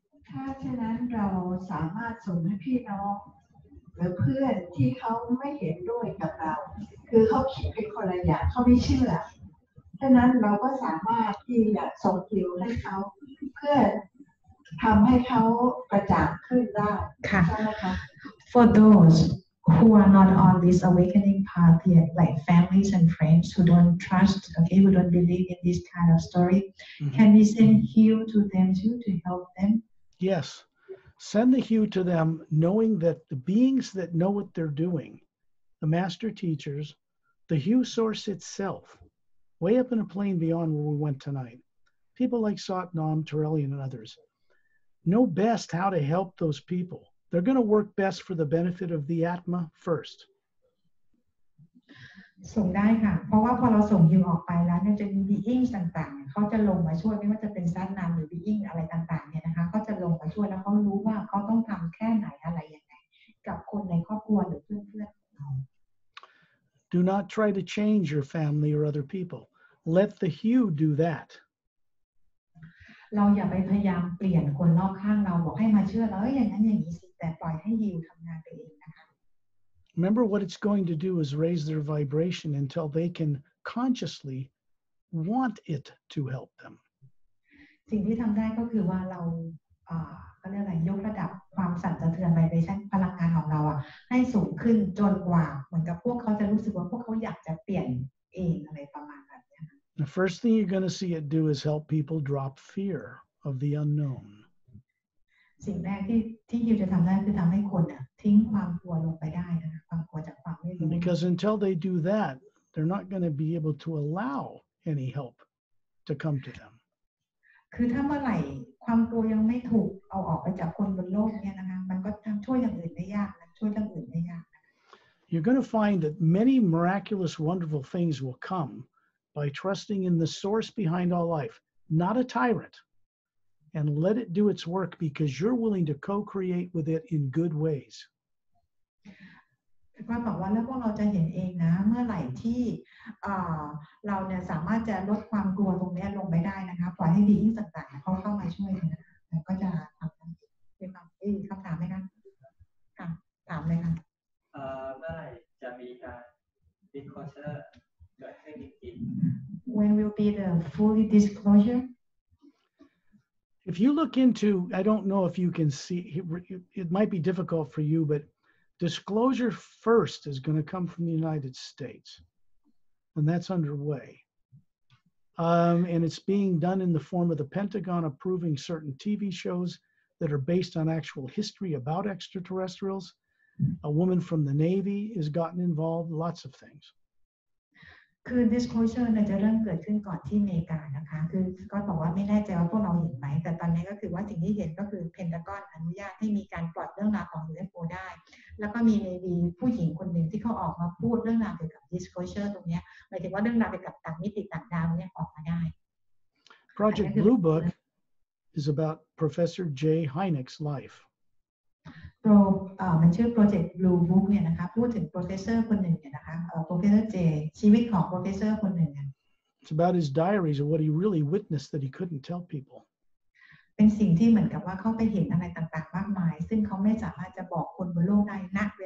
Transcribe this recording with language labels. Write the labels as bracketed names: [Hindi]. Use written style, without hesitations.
[Thai] ถ้าฉะนั้นเราสามารถส่งให้พี่น้องหรือเพื่อนที่เขาไม่เห็นด้วยกับเราคือเขาคิดเป็นคนละอย่างเขาไม่เชื่อฉะนั้นเราก็สามารถที่จะส่งคิวให้เขาเพื่อทำให้เขากระจ่างขึ้นได้ใช่ไหมคะ [English] For those who are not on this awakening path yet, like families and friends who don't trust, okay, who don't believe in this kind of story, can we send hue to them too to help them? Yes. Send the hue to them, knowing that the beings that know what they're doing, the master teachers, the hue source itself, way up in a plane beyond where we went tonight, people like Satnam, Terrellian, and others, know best how to help those people. They're going to work best for the benefit of the Atma first. [Thai] ส่งได้ค่ะเพราะว่าพอเราส่งฮิวออกไปแล้วเนี่ยจะมี being ต่างๆเขาจะลงมาช่วยไม่ว่าจะเป็นซัดนามหรือ being อะไรต่างๆเนี่ยนะคะเขาจะลงมาช่วยแล้วเขารู้ว่าเขาต้องทำแค่ไหนอะไรยังไงกับคนในครอบครัวหรือเพื่อนๆเรา [English] Do not try to change your family or other people. Let the hue do that. [Thai] เราอย่าไปพยายามเปลี่ยนคนรอบข้างเราบอกให้มาเชื่อเราอย่างนั้นอย่างนี้สิแต่ปล่อยให้ฮิวทำงานไปเองนะคะ [English] Remember, what it's going to do is raise their vibration until they can consciously want it to help them. [Thai] สิ่งที่ทำได้ก็คือว่าเราเขาเรียกอะไรยกระดับความสั่นสะเทือนไวเบรชั่นพลังงานของเราให้สูงขึ้นจนกว่าเหมือนกับพวกเขาจะรู้สึกว่าพวกเขาอยากจะเปลี่ยนเองอะไรประมาณแบบนี้ [English] The first thing you're going to see it do is help people drop fear of the unknown. [Thai] สิ่งแรกที่ฮิวจะทำได้คือทำให้คนทิ้งความกลัวลงไปได้นะคะความกลัวจากความไม่รู้ [English] Because until they do that, they're not going to be able to allow any help to come to them. [Thai] คือถ้าเมื่อไหร่ความกลัวยังไม่ถูกเอาออกไปจากคนบนโลกเนี่ยนะคะมันก็ช่วยอย่างอื่นได้ยากนะช่วยอย่างอื่นได้ยาก [English] You're going to find that many miraculous, wonderful things will come by trusting in the source behind all life, not a tyrant, and let it do its work because you're willing to co-create with it in good ways. [Thai] ก็บอกว่าแล้วพวกเราจะเห็นเองนะเมื่อไหร่ที่เราเนี่ยสามารถจะลดความกลัวตรงนี้ลงไปได้นะคะปล่อยให้ดียิ่งต่างๆเขาเข้ามาช่วยนะคะก็จะทำได้เป็นคำถามไหมคะค่ะถามเลยค่ะ เมื่อไหร่จะมีการ disclosure เกิดขึ้นจริง [English] When will be the fully disclosure? If you look into, I don't know if you can see, it might be difficult for you, but disclosure first is going to come from the United States, and that's underway. And it's being done in the form of the Pentagon approving certain TV shows that are based on actual history about extraterrestrials. A woman from the Navy has gotten involved, lots of things. [Thai] คือ disclosure เนี่ยจะเริ่มเกิดขึ้นก่อนที่อเมริกานะคะคือก็บอกว่าไม่แน่ใจว่าพวกเราเห็นไหมแต่ตอนนี้ก็คือว่าสิ่งที่เห็นก็คือเพนทากอนอนุญาตให้มีการปล่อยเรื่องราวของ UFO ได้แล้วก็มีผู้หญิงคนหนึ่งที่เขาออกมาพูดเรื่องราวเกี่ยวกับ disclosure ตรงนี้หมายถึงว่าเรื่องราวเกี่ยวกับต่างมิติต่างดาวเนี่ยออกมาได้ [English] Project Blue Book is about Professor Jay Hynek's life. [Thai] มันชื่อ Project Blue Book เนี่ยนะคะพูดถึง professor คนหนึ่งเนี่ยนะคะProfessor J ชีวิตของ professor คนหนึ่ง [English] It's about his diaries of what he really witnessed that he couldn't tell people. [Thai] เป็นสิ่งที่เหมือนกับว่าเขาไปเห็นอะไรต่างๆมากมายซึ่งเขาไม่สามารถจะบอกคนบนโลกได้ณ